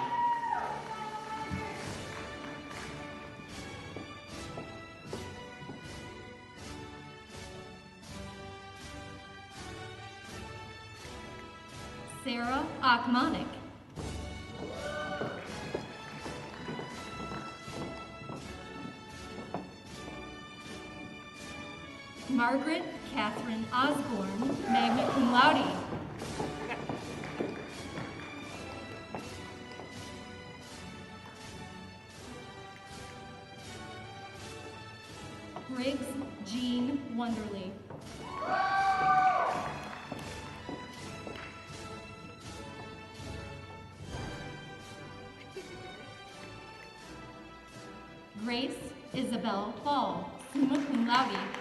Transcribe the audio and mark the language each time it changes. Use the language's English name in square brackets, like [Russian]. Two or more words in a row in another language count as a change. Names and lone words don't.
[English] Sarah Achmonic. Margaret Catherine Osborne, [Latin] magna cum laude. [English] Briggs Jean Wonderly. Grace Isabel Paul, [Latin] summa cum laude.